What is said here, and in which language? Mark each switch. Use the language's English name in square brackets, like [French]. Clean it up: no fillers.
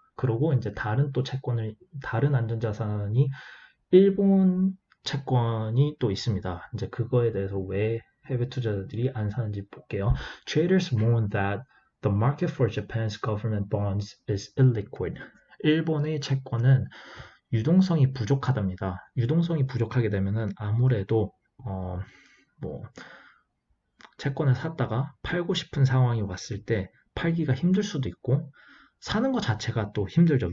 [Korean] 그리고 이제 다른 안전자산이 일본 채권이 또 있습니다. 이제 그거에 대해서 왜 해외 투자자들이 안 사는지 볼게요. [English] Traders warn that the market for Japan's government bonds is illiquid. [Korean] 일본의 채권은 유동성이 부족하답니다. 유동성이 부족하게 되면은 아무래도 채권을 샀다가 팔고 싶은 상황이 왔을 때 팔기가 힘들 수도 있고 사는 것 자체가 또 힘들죠.